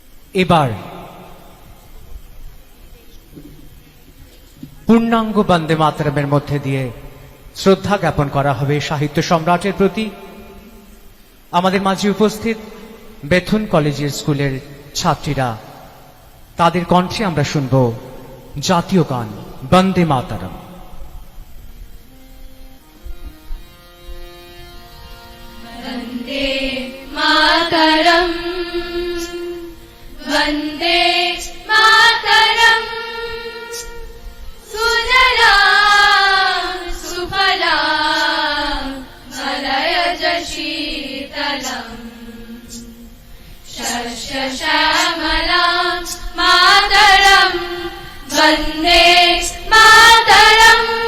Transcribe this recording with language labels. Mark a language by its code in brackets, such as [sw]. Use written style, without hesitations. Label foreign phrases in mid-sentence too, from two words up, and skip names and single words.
[bn] এবার পূর্ণাঙ্গ বন্দে মাতরমের মধ্যে দিয়ে শ্রদ্ধা জ্ঞাপন করা হবে সাহিত্য সম্রাটের প্রতি। আমাদের মাঝে উপস্থিত বেথুন কলেজের স্কুলের ছাত্রীরা, তাদের কণ্ঠে আমরা শুনব জাতীয় গান বন্দে মাতরম। [sa] वन्दे मातरम् वन्दे मातरम् सुजला सुफला मलयज शीतलम् शस्य श्यामला मातरम् वन्दे मातरम्